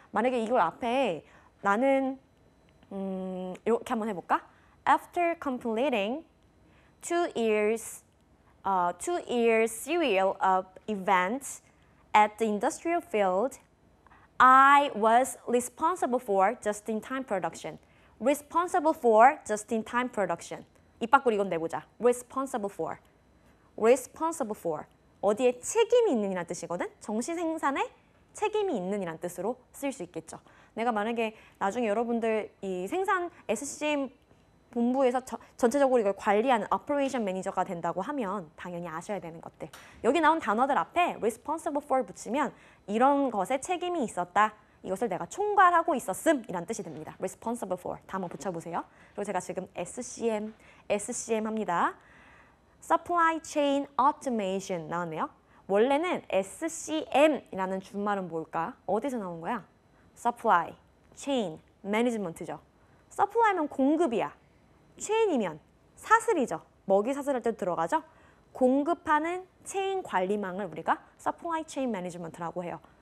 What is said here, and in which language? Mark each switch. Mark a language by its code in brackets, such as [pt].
[ko] 만약에 이걸 앞에 나는 이렇게 한번 해볼까? [en] After completing 2 years serial of events at the industrial field, I was responsible for just-in-time production. responsible for just-in-time production. [ko] 입 밖으로 이건 내보자. [en] responsible for. responsible for. [ko] 어디에 책임이 있는이란 뜻이거든. 정시 생산에 책임이 있는이란 뜻으로 쓸 수 있겠죠. 내가 만약에 나중에 여러분들 이 생산 SCM 본부에서 전체적으로 이걸 관리하는 오퍼레이션 매니저가 된다고 하면 당연히 아셔야 되는 것들. 여기 나온 단어들 앞에 [en] responsible for [ko] 붙이면 이런 것에 책임이 있었다. 이것을 내가 총괄하고 있었음 이란 뜻이 됩니다. [en] responsible for. [ko] 다 한번 붙여보세요. 그리고 제가 지금 SCM 합니다. [en] Supply Chain Automation [ko] 나왔네요. 원래는 SCM이라는 준말은 뭘까? 어디서 나온 거야? Supply Chain Management죠. Supply면 공급이야. 체인이면 사슬이죠. 먹이 사슬할 때도 들어가죠. 공급하는 체인 관리망을 우리가 Supply Chain Management라고 해요.